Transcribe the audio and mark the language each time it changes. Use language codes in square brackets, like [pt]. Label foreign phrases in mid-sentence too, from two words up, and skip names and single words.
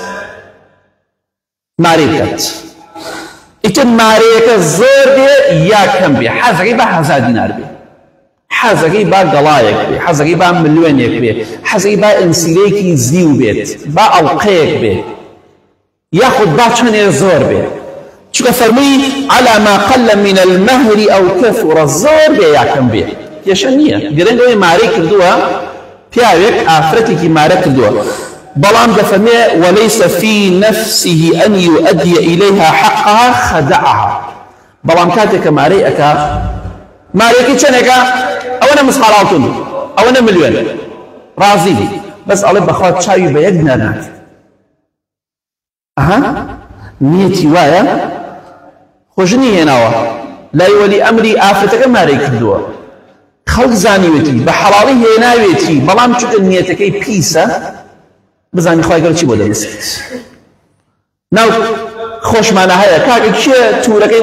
[ckb] مارەی بکات ئیتر مارەیەکە زۆر بێ یا کەم بێ حەزەکەی بە 1000 دینار بێ حەزەکەی با گەڵایەک بێ حەزەکەی با ملیۆنێک بێ حەزەکەی با ئەنسیلەیەکی زیو بێت با ئەڵقەیەک بێ یاخود با چەندێ زۆر بێ چونکە فەرمووی [ar] على ما قل من المهر أو كثر [ckb] زۆر بێ یا کەم بێ کێشە نییە گرنگەوەی مارەی کردووە پیاوێک ئافرەتێکی مارە کردووە بەڵام دەفەرمێ [ar] وليس في نفسه أن يؤدي إليها حقها خدعها [ckb] بەڵام کاتێککە مارەی ئەکا مارێکی چەندێکە ئەوەنە مسخاڵاوتون ئەوەنە ملیۆن ڕازی بەس ئەڵێ بەخوا چاوی بە یەک دینار ناکرد ئەها نیەتی وایە خۆشنی هێناوە لای وەلی ئەمری ئافرەتەکە مارەی کردووە خەڵک زانیوێتی بە حەڵاڵی هێناوێتی بەڵام چونکە نیەتەکەی پیسە بزانی خوای گەورە چی بۆ دەنووسێت ناو خۆشمانە هەیە کاکە کێ توورەکەی